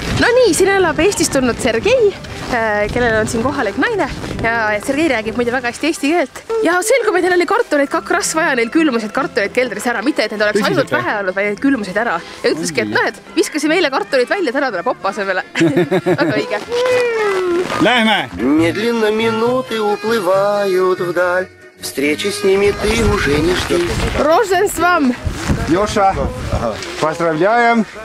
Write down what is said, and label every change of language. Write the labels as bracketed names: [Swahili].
[Estonian] No nii, siin elab Eestist tulnud Sergei, kellel on siin kohalik naine ja Sergei räägib muide väga hästi eesti keelt. Ja selgub, et neil oli kartuleid kakras vaja, neil külmusid kartuleid keldris ära, mitte et need oleks ainult vähe olnud, vaid need külmusid ära. Ja ütleski, et näed, viskasime eile kartuleid välja, täna tuleb popa asemele. Väga õige. Lähme! [Russian] Медленно минуты уплывают вдаль. Встречи с ними ты уже не жди. Рожденством! Joša, поздравляем!